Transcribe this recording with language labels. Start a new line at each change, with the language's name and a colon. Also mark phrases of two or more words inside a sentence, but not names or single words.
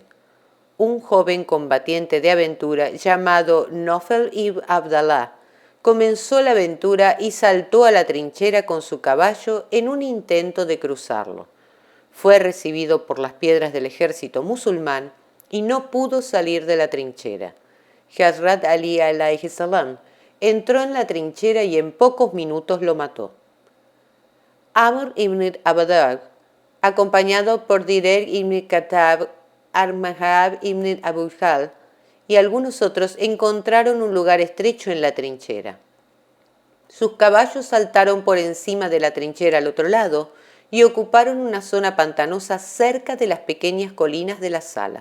Spanish: Un joven combatiente de aventura llamado Nofel ibn Abdallah comenzó la aventura y saltó a la trinchera con su caballo en un intento de cruzarlo. Fue recibido por las piedras del ejército musulmán y no pudo salir de la trinchera. Hazrat Ali alayhi salam entró en la trinchera y en pocos minutos lo mató. Amr ibn Abadar, acompañado por Direr ibn Khattab, Armahab ibn Abu Hal y algunos otros, encontraron un lugar estrecho en la trinchera. Sus caballos saltaron por encima de la trinchera al otro lado y ocuparon una zona pantanosa cerca de las pequeñas colinas de la sala.